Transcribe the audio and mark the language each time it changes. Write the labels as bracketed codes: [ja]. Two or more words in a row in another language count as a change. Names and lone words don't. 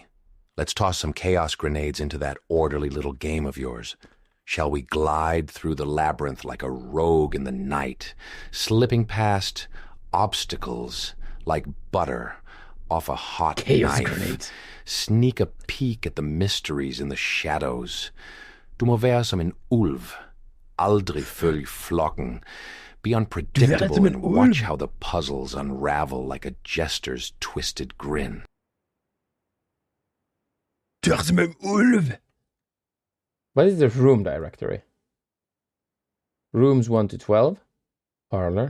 [en] Let's toss some chaos grenades into that orderly little game of yours. Shall we glide through the labyrinth like a rogue in the night, slipping past obstacles like butter off a hot chaos knife, grenades. Sneak a peek at the mysteries in the shadows. [da] Du må være som en ulv, aldrig følg flokken. [en] Be unpredictable and watch how the puzzles unravel like a jester's twisted grin. What is the room directory? Rooms 1 to 12. Parlor.